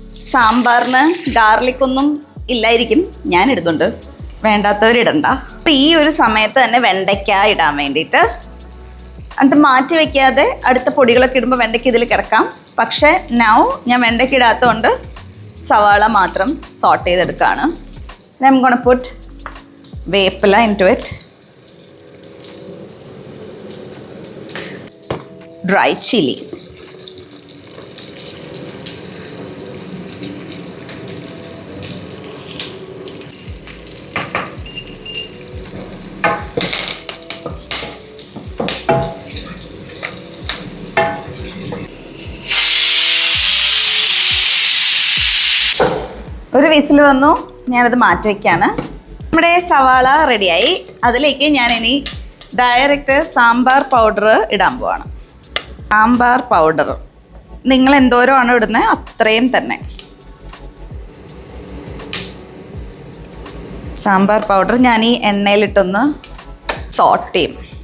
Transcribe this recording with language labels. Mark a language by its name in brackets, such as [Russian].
[Malayalam] സാമ്പാറിന് ഗാർലിക്കൊന്നും ഇല്ലായിരിക്കും, ഞാൻ ഇടുന്നുണ്ട്. വേണ്ടാത്തവരിടണ്ട. അപ്പം ഈ ഒരു സമയത്ത് തന്നെ വെണ്ടയ്ക്ക ഇടാൻ വേണ്ടിയിട്ട് എന്നിട്ട് മാറ്റി വയ്ക്കാതെ അടുത്ത പൊടികളൊക്കെ ഇടുമ്പോൾ വെണ്ടയ്ക്ക ഇതിൽ കിടക്കാം. പക്ഷേ നൗ ഞാൻ വെണ്ടയ്ക്ക ഇടാത്തതുകൊണ്ട് സവാള മാത്രം സോട്ട് ചെയ്തെടുക്കുകയാണ്. [English] I'm gonna put veppila into it, dry chili, [Malayalam] ഒരു വിസിൽ വന്നു. ഞാനത് മാറ്റി വയ്ക്കുകയാണ്. നമ്മുടെ സവാള റെഡിയായി. അതിലേക്ക് ഞാൻ ഇനി ഡയറക്റ്റ് സാമ്പാർ പൗഡർ ഇടാൻ പോവാണ്. സാമ്പാർ പൗഡർ നിങ്ങൾ എന്തോരമാണ് ഇടുന്നത് അത്രയും തന്നെ. സാമ്പാർ പൗഡർ ഞാൻ ഈ എണ്ണയിലിട്ടൊന്ന് സോട്ട് ചെയ്യും.